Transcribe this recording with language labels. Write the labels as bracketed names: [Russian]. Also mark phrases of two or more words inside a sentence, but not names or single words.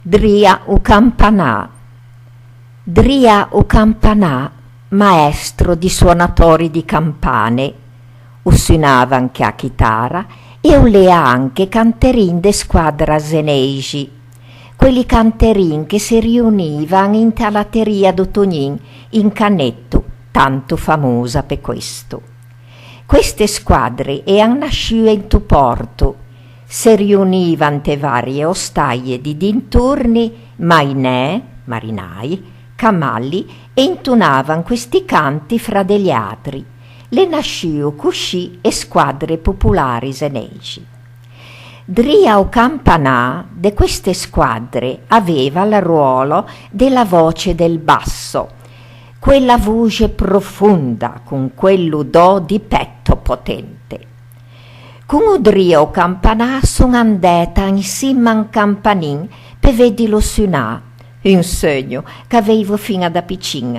[Italian] Dria o Campanà. Dria o Campanà, maestro di suonatori di campane, suonava anche a chitarra [Ligurian] e ulea anche canterin de squadra zeneigi, [Italian] quelli canterin che si riunivano in talateria d'Otognin in Canetto, tanto famosa per questo. Queste squadre erano nasciute [Ligurian] in tu porto, [Italian] si riunivano [Ligurian] te varie ostaie [Italian] di dintorni, mainè, marinai, camalli e intonavano questi canti fra degli altri. [Ligurian] Le nasciu cuscì e squadre popolari zeneigi. [Italian] Dria o Campanà de queste squadre aveva il ruolo della voce del basso, quella voce profonda con quell'udò di petto potente. Con Dria o Campanà sono andata insieme a un campanin per vederlo suonare, un segno che avevo fino da piccina.